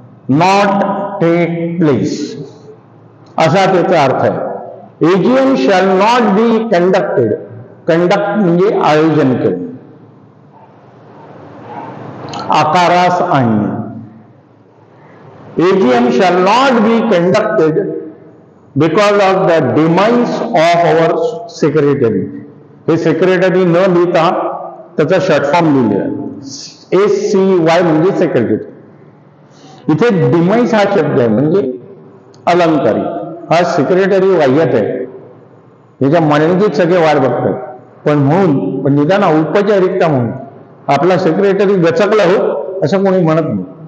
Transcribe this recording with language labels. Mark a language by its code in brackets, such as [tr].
[en] not take place [mr] असा त्याचा अर्थ आहे. [en] AGM shall not be conducted, [mr] conduct म्हणजे आयोजन केले, आकारास आणणे. [en] AGM shall not be conducted because of the demise of our secretary. [mr] हे सेक्रेटरी न लिहिता त्याचा शॉर्ट फॉर्म लिहिलेला आहे, SCY म्हणजे सेक्रेटरी. इथे डिमाइस हा शब्द आहे म्हणजे अलंकारिक. हा सेक्रेटरी वाह्यात आहे, याच्या मांडणीत सगळे वाट बघतात, पण निदान औपचारिकता म्हणून आपला सेक्रेटरी गचकला हो असं कोणी म्हणत नाही.